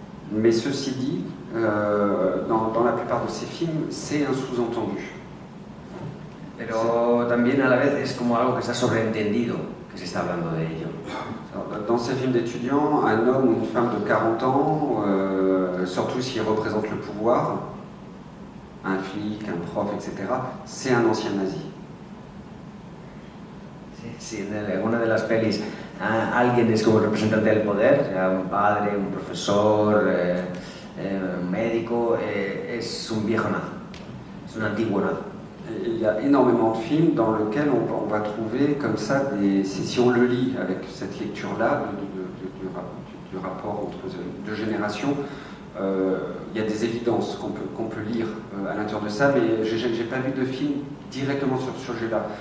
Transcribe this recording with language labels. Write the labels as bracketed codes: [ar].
[fr] Mais ceci dit, dans la plupart de ces films, c'est un sous-entendu. [es] pero también a la vez es como algo que está sobreentendido, que se está hablando de ello. [fr] Dans ces films d'étudiants, un homme ou une femme de 40 ans, surtout s'il représente le pouvoir, un flic, un prof, etc., c'est un ancien nazi. [es] Sí, en alguna de las pelis alguien es como el representante del poder, sea un padre, un profesor, un médico, es un viejo nazi, es un antiguo nazi. [fr] Il y a énormément de films dans lesquels on va trouver comme ça, si on le lit avec cette lecture-là du rapport entre deux générations, il y a des évidences qu'on peut lire à l'intérieur de ça, mais j'ai pas vu de film directement sur ce sujet-là.